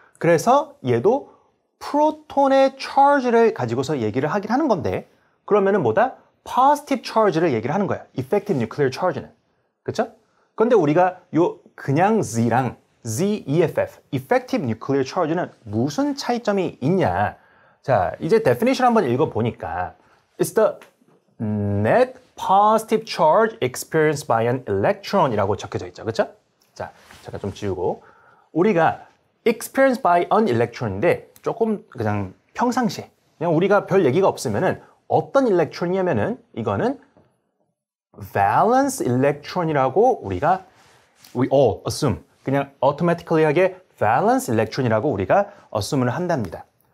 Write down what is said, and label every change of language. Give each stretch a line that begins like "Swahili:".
Korean: 그래서 얘도 프로톤의 charge를 가지고서 얘기를 하긴 하는 건데, 그러면은 뭐다? positive charge를 얘기를 하는 거예요. effective nuclear charge는. 그렇죠? 그런데 우리가 요 그냥 Z랑 ZEFF, effective nuclear charge는 무슨 차이점이 있냐? 자, 이제 definition 한번 읽어보니까
English: It's the net positive charge experienced by an electron
Korean: 이라고 적혀져 있죠. 그렇죠? 자, 잠깐 좀 지우고 우리가
English: experienced by an electron
Korean: 인데 조금 그냥 평상시에 그냥 우리가 별 얘기가 없으면은 어떤 일렉트론이냐면은 이거는 valence electron이라고 우리가
English: we all assume
Korean: 그냥 automatically하게 valence electron이라고 우리가 assume를 한답니다.